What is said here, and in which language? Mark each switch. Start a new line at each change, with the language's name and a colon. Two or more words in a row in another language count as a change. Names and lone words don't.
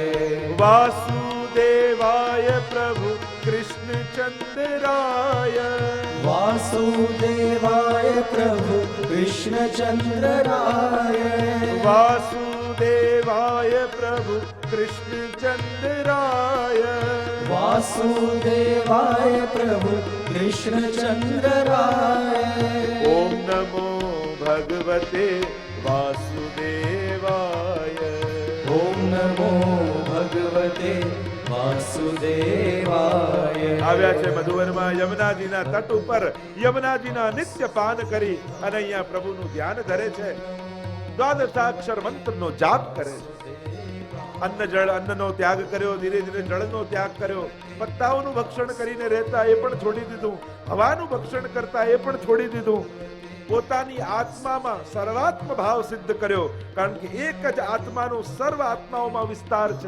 Sanskrit: વાસુદેવાય પ્રભુ કૃષ્ણચંદ્રાય. વાસુદેવાય પ્રભુ કૃષ્ણચંદ્રાય. વાસુદેવાય પ્રભુ કૃષ્ણચંદ્રાય. વાસુદેવાય પ્રભુ कृष्णचंद्र राय। ओम नमो भगवते वासुदेवाय। ओम नमो भगवते वासुदेवाय।
Gujarati: આવ્યા છે મધુવનમાં યમુનાજીના તટ ઉપર યમુનાજીના નિત્ય પાન કરી અને અહીંયા પ્રભુનું ધ્યાન ધરે છે, દ્વાદશાક્ષર મંત્રનો જાપ કરે છે। અન્ન જળ અન્નનો ત્યાગ કર્યો, ધીરે ધીરે જળનો ત્યાગ કર્યો, પત્તાઓનું ભક્ષણ કરીને રહેતા એ પણ છોડી દીધું, હવાનું ભક્ષણ કરતા એ પણ છોડી દીધું, પોતાની આત્મામાં સર્વાત્મ ભાવ સિદ્ધ કર્યો, કારણ કે એક જ આત્માનો સર્વ આત્માઓમાં વિસ્તાર છે।